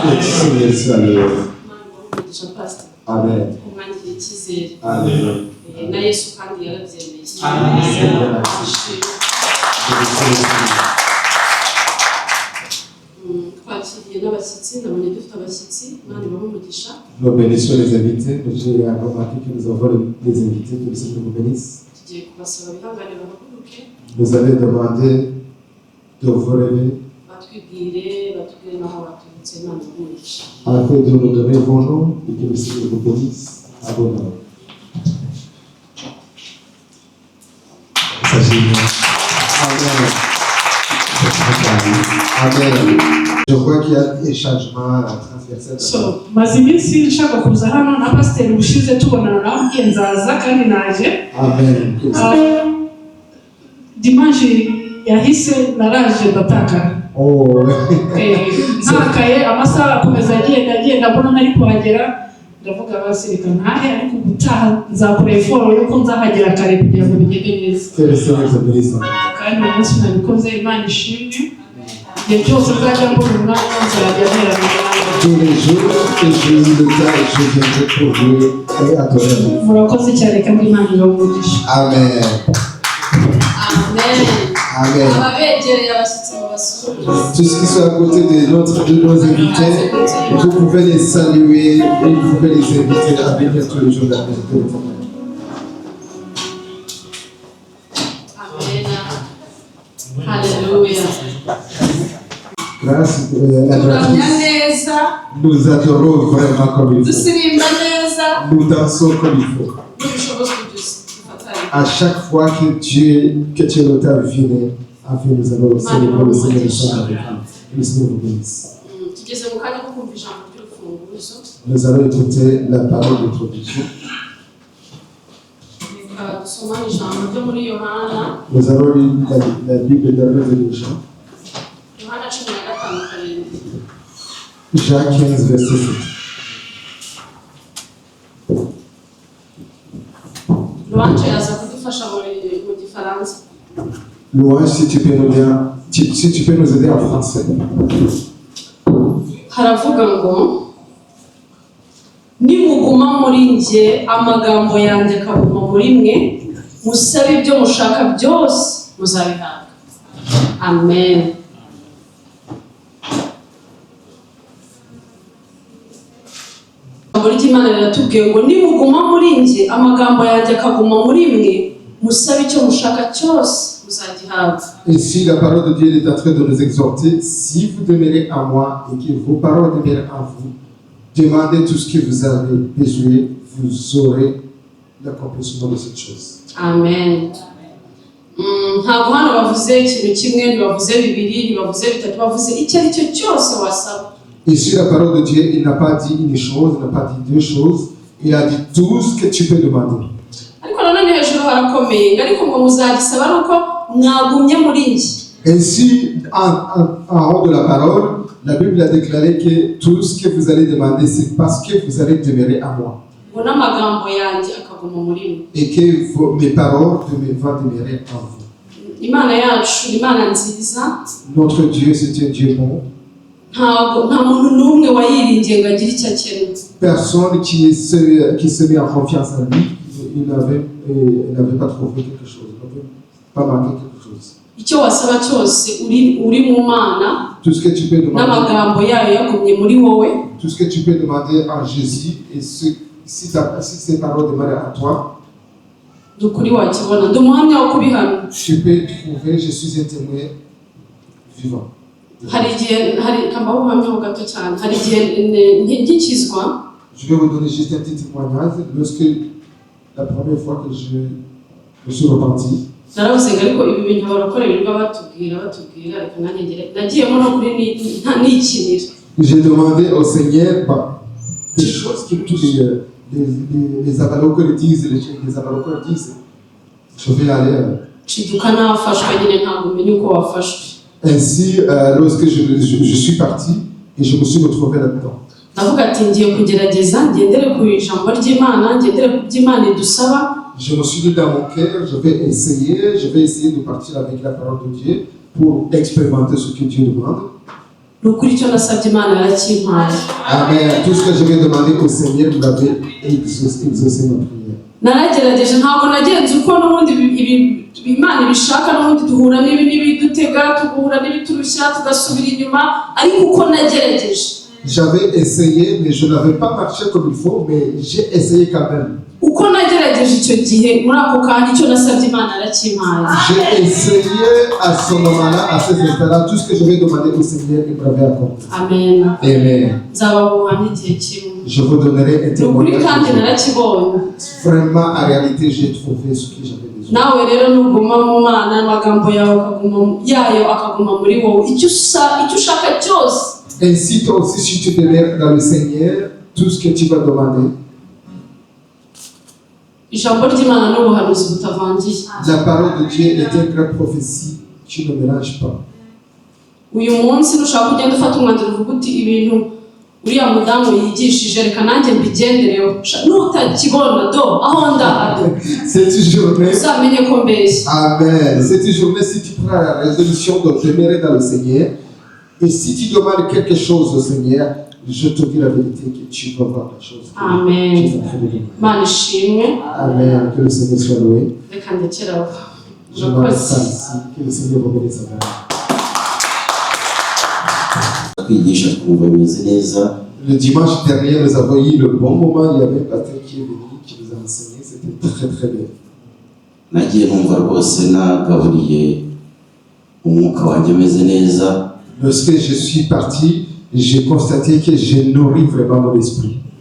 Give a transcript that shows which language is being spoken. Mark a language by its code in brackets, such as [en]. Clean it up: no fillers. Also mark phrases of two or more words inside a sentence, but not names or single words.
[rw] Amen. Umwangire ikizere. Amen. Na Yesu kandi yarabyemeye. Amen. Twakiriye n'abashyitsi, nabonye dufite abashyitsi, Imana ibahe umugisha. [fr] Nous bénissons les invités. J'ai remarqué que nous avons des invités. Que le Seigneur vous bénisse. [rw] Tugiye kubasaba bihangane bahaguruke. [fr] Vous allez demander de vous relever [rw] batwibwire batubwire n'aho baturutse, Imana ibahe umugisha. [fr] afin de nous donner vos noms et que le Seigneur vous bénisse abondamment. [rw] Amen. [fr] Je crois qu'il y a des changements transversaux. [rw] So, maze iminsi nshaka kuza hano na pasiteri ubushize tubonana nawe nzaza kandi naje. Amen. Dimanche yahise naraje ndataka. Oh. Ntakaye amasaha akomeza agenda mbona ntari kuhagera, ndavuga basirika ntahe ariko gutaha nzakora effort yuko nzahagera kare kugira ngo bigende neza. Kandi umunsi nabikoze, Imana ishimwe. Igihe cyose nzajya mbona umwanya nzajya ntera [fr] Tous les jours, je viendrai pour vous et adorer. [rw] murakoze cyane kandi Imana ibahe umugisha. Amen. Amen. Amen. Ababegereye abashyitsi mu basura. [fr] Tous qui sont à côté de nos invités, vous pouvez les saluer et vous pouvez les inviter à venir tous les jours de la méditation. [rw] Amen. Hallelujah. [fr] Grâce à [rw] Turamya [fr] Dieu. [rw] neza, [fr] Nous adorons vraiment comme il faut. [rw] dusirimba neza, [fr] Nous dansons comme il faut. [rw] n'ubushobozi dufatanye. [fr] À chaque fois que tu es ta vie, afin nous allons célébrer le Seigneur de son avec nous. Que le Seigneur vous bénisse. [rw] Tugeze mu kanya ko kumva ijambo ry'urufunguzo. [fr] Nous allons écouter la parole d'introduction. [rw] Dusoma ijambo ryo muri Yohana. [fr] Nous allons lire la Bible dans le livre de Jean. [rw] Yohana 15:7. [fr] Jean 15, verset 7. [rw] Louange yaza kudufasha mu Gifaransa. [fr] Louange, si tu peux nous aider en français. [rw] Haravuga ngo nimuguma muri njye amagambo yanjye akaguma muri mwe musabe ibyo mushaka byose muzabihabwa. Amen. Ijambo ry'Imana riratubwiye ngo nimuguma muri njye amagambo yanjye akaguma muri mwe musabe icyo mushaka cyose muzagihabwa. [fr] Et si la parole de Dieu est en train de nous exhorter, si vous demeurez en moi et que vos paroles demeurent en vous, demandez tout ce que vous avez besoin, vous aurez l'accomplissement de cette chose. [rw] Amen. Ntabwo hano bavuze ikintu kimwe, ntibavuze bibiri, ntibavuze bitatu, bavuze icyo ari cyo cyose wasaba. [fr] Et sur la parole de Dieu, il n'a pas dit une chose, il n'a pas dit deux choses, il a dit tout ce que tu peux demander. [rw] Ariko nanone hejuru harakomeye, ariko ngo muzagisaba ari uko mwagumye muri njye. [fr] Ainsi, en haut de la parole, la Bible a déclaré que tout ce que vous allez demander, c'est parce que vous allez demeurer à moi. [rw] Ngo n'amagambo yanjye akaguma muri mwe. [fr] Et que mes paroles vont demeurer en vous. [rw] Imana yacu, Imana nziza. [fr] Notre Dieu, c'est un Dieu bon. [rw] Nta muntu n'umwe wayiringiye ngo agire icyo akeneye. [fr] Personne qui se met en confiance en lui, il n'avait pas trouvé quelque chose, il n'avait pas manqué quelque chose. [rw] Icyo wasaba cyose uri mu Mana. [fr] Tout ce que tu peux demander. [rw] N'amagambo yayo yagumye muri wowe. [fr] Tout ce que tu peux demander en Jésus et si ces paroles demeurent en toi. [rw] Dukuri wakibona ndi umuhamya wo kubihamya. [fr] Tu peux trouver, je suis un témoin vivant. [rw] Hari igihe kambaho ubuhamya ho gato cyane. Hari igihe ngikizwa. [fr] Je vais vous donner juste un petit témoignage. Lorsque la première fois que je me suis repenti, [rw] naravuze ngo ariko ibi bintu abarokore birirwa batubwira ariko nanjye nagiyemo no kuri nikinira. [fr] J'ai demandé au Seigneur des choses que tous les abalokores disent, les abalokores disent. Je vais aller. [rw] Shiduka nafashwe nyine ntabwo umenye uko wafashwe. [fr] Ainsi, lorsque je suis parti et je me suis retrouvé là-dedans. [rw] Ndavuga ati ngiye kugerageza ngendere ku ijambo ry'Imana, ngendere ku by'Imana idusaba. [fr] Je me suis dit dans mon cœur, je vais essayer de partir avec la parole de Dieu pour expérimenter ce que Dieu demande. [rw] Nukuri cyo nasabye Imana yarakimpaye. Amen. [fr] Tout ce que je vais demander au Seigneur, vous l'avez exaucé ma prière. [rw] Naragerageje ntabwo nagenze uko n'ubundi Imana ibishaka n'ubundi duhura n'ibidutega, tugahura n'ibiturushya, tugasubira inyuma, ariko uko nagerageje. [fr] J'avais essayé, mais je n'avais pas marché comme il faut, mais j'ai essayé quand même. [rw] Uko nagerageje icyo gihe muri ako kanya icyo nasabye Imana yarakimpaye. [fr] J'ai essayé à ce moment-là, à cet instant-là, tout ce que je vais demander au Seigneur, il m'avait accordé. [rw] Amen. Amen. Nzababuhamya igihe kimwe. [fr] Je vous donnerai un témoignage. [rw] Nukuri kandi narakibonye. [fr] Vraiment, en réalité, j'ai trouvé ce que j'avais besoin. [rw] Nawe rero nuguma mu Mana amagambo yayo akaguma muri wowe. Icyo ushaka cyose. [fr] Ainsi, toi aussi, si tu demeures dans le Seigneur, tout ce que tu vas demander. [rw] Ijambo ry'Imana n'ubuhanuzi butavangiye. [fr] La parole de Dieu est une grande prophétie qui ne mélange pas. [rw] Uyu munsi nushaka kugenda ufata umwanzuro uvuga uti ibintu uriya mudamu yigishije reka nanjye mbigendereho. Nutakibona aho ndahado. [fr] Cette journée. [rw] Uzamenye ko mbeshya. Amen. [fr] Cette journée, si tu prends la résolution de demeurer dans le Seigneur, et si tu demandes quelque chose au Seigneur, je te dis la vérité que tu vas voir la chose. [rw] Amen. Mana ishimwe. Amen. [fr] Que le Seigneur soit loué. [rw] Reka ndekeraho. [fr] Je m'arrête ça ici. Que le Seigneur reconnaisse sa parole. Le dimanche dernier, nous avons eu le bon moment. Il y avait un pasteur qui est venu, qui nous a enseigné. C'était très très bien. Lorsque je suis parti, j'ai constaté que j'ai nourri vraiment mon esprit.